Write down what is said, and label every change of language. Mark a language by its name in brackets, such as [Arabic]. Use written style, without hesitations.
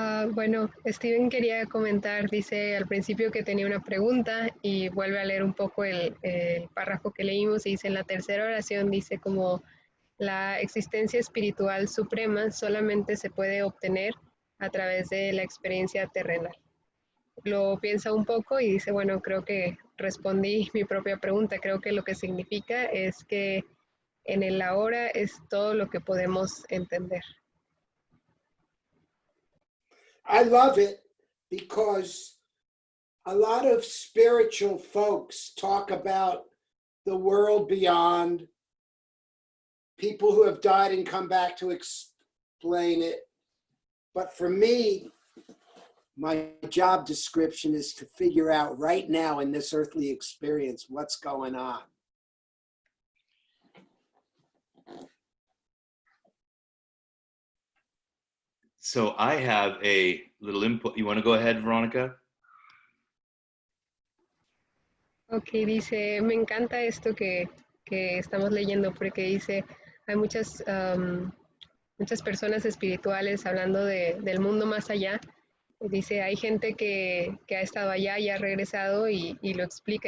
[Spanish] Bueno, Steven quería comentar, dice al principio que tenía una pregunta y vuelve a leer un poco el párrafo que leímos y dice en la tercera oración, dice como la existencia espiritual suprema solamente se puede obtener a través de la experiencia terrenal. Lo piensa un poco y dice, bueno, creo que respondí mi propia pregunta, creo que lo que significa es que en el ahora es todo lo que podemos entender. [English] I love it because a lot of spiritual folks talk about the world beyond, people who have died and come back to explain it. But for me, my job description is to figure out right now in this earthly experience what's going on. So I have a little input. You want to go ahead, Veronica? [Spanish] Ok, dice, me encanta esto que estamos leyendo porque dice, hay muchas personas espirituales hablando del mundo más allá. Dice, hay gente que ha estado allá y ha regresado y lo explica.